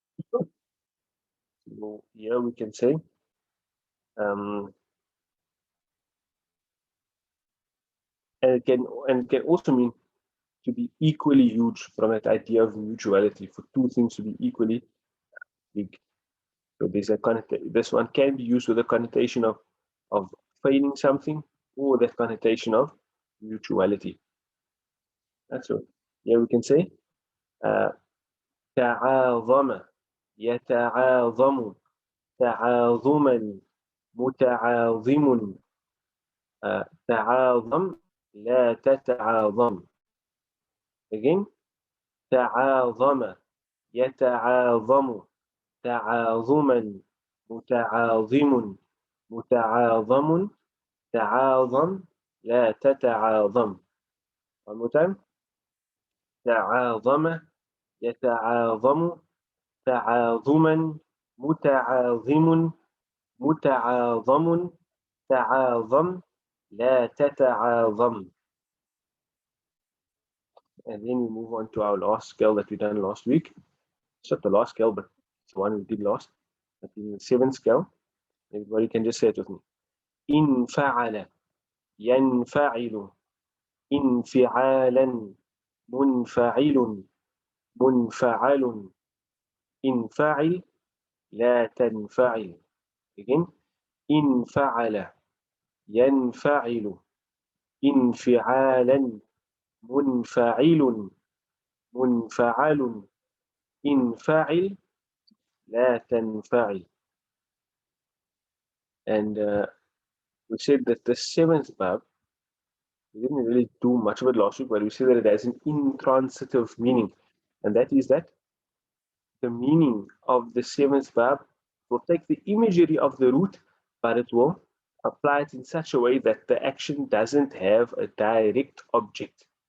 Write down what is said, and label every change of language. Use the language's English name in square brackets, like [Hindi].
[English] So here we can say and it can also mean to be equally huge from that idea of mutuality, for two things to be equally big. So there's this one can be used with a connotation of feigning something or that connotation of mutuality. That's what. Yeah, we can say [Arabic] تعاظم يتعاظم تعاظما متعاظم تعاظم لا تتعاظم. [English] Again, [Arabic] تعاظم يتعاظم تعاظما متعاظم متعاظم تعاظم لا تتعاظم. [English] One more time. [Arabic] تعاظم يتعاظم تعاظما متعاظم متعاظم تعاظم لا تتعاظم. [English] And then we move on to our last scale that we done last week. It's not the last scale, but it's the one we did last. That is the 7th scale. Everybody can just say it with me. [Arabic] انفعل ينفعل انفعالا منفعل منفعل انفعل لا تنفعل. [English] Again, [Arabic] انفعل ينفعل انفعالا منفعل منفعل انفعل لا تنفعل. [English] And we said that the 7th bab, we didn't really do much of it last week, but we said that it has an intransitive meaning. And that is that the meaning of the 7th bab will take the imagery of the root, but it will apply it in such a way that the action doesn't have a direct object.